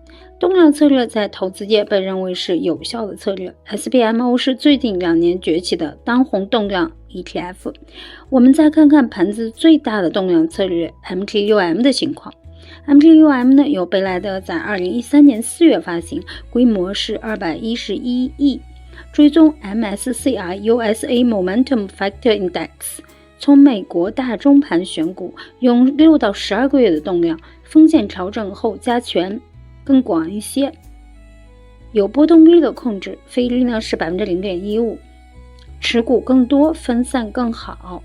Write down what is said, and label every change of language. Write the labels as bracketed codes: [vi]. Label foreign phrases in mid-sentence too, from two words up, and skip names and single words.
[zh] 动量策略在投資界被認為是有效的策略， SPMO 是最近2年崛起的當紅動量 ETF。我們再看看盤子最大的動量策略 MT6M 的情況。MT6M 呢，由贝莱德在2013年4月发行，規模是211億，追蹤 MSCI USA Momentum Factor Index。從美國大中盤選股，用6到12個月的動量，風險調整後加權更廣一些，有波動率的控制，費率呢是 0.15%， 持股更多，分散更好。